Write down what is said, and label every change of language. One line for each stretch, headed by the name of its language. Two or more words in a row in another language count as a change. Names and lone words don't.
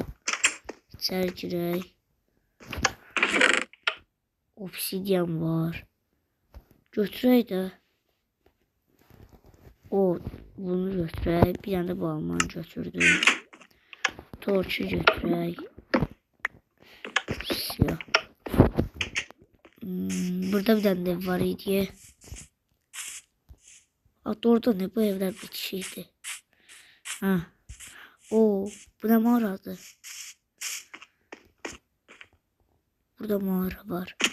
Azerbaijani: İçəri girək. Obsidian var. Götürək də. Bunu götürək. Bir dənə də bu almanı götürdüm. Torçu götürək.
Turkish: Siyah. Burada bir tane ev var idi. Hatta orada ne, bu evler bitişiydi. Bu ne mağaradı? Burada mağara var.